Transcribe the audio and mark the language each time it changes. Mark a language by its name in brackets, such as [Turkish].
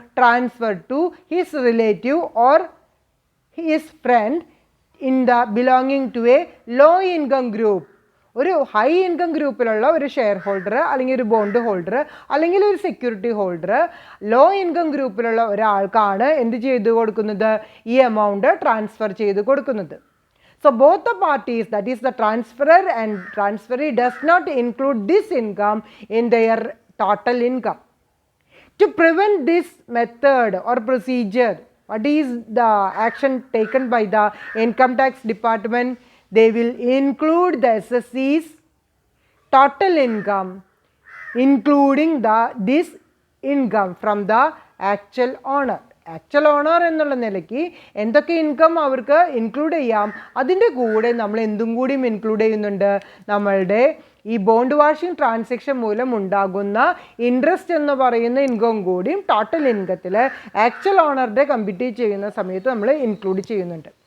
[English] Transfer to his relative or his friend in the belonging to a low income group. [Malayalam] ഒരു high income ഗ്രൂപ്പിലുള്ള ഒരു share holder അല്ലെങ്കിൽ ഒരു bond holder അല്ലെങ്കിൽ ഒരു സെക്യൂരിറ്റി ഹോൾഡർ ലോ ഇൻകം ഗ്രൂപ്പിലുള്ള ഒരാൾക്കാണ് എന്ത് ചെയ്ത് കൊടുക്കുന്നത്? ഈ എമൗണ്ട് ട്രാൻസ്ഫർ ചെയ്ത് കൊടുക്കുന്നത്. [English] So both the parties, that is the transferor and transferee, does not include this income in their total income. To prevent this method or procedure, what is the action taken by the income tax department? They will include the SSC's total income, including this income from the actual owner. [Malayalam] Actual owner എന്നുള്ള നിലയ്ക്ക് എന്തൊക്കെ income അവർക്ക് include ചെയ്യാം, അതിൻ്റെ കൂടെ നമ്മൾ എന്തും കൂടിയും ഇൻക്ലൂഡ് ചെയ്യുന്നുണ്ട്, നമ്മളുടെ ഈ ബോണ്ട് വാഷിംഗ് ട്രാൻസാക്ഷൻ മൂലം ഉണ്ടാകുന്ന ഇൻട്രസ്റ്റ് എന്ന് പറയുന്ന ഇൻകം കൂടിയും ടോട്ടൽ ഇൻകത്തിൽ ആക്ച്വൽ ഓണറുടെ കമ്പ്യൂട്ട് ചെയ്യുന്ന സമയത്ത് നമ്മൾ ഇൻക്ലൂഡ് ചെയ്യുന്നുണ്ട്.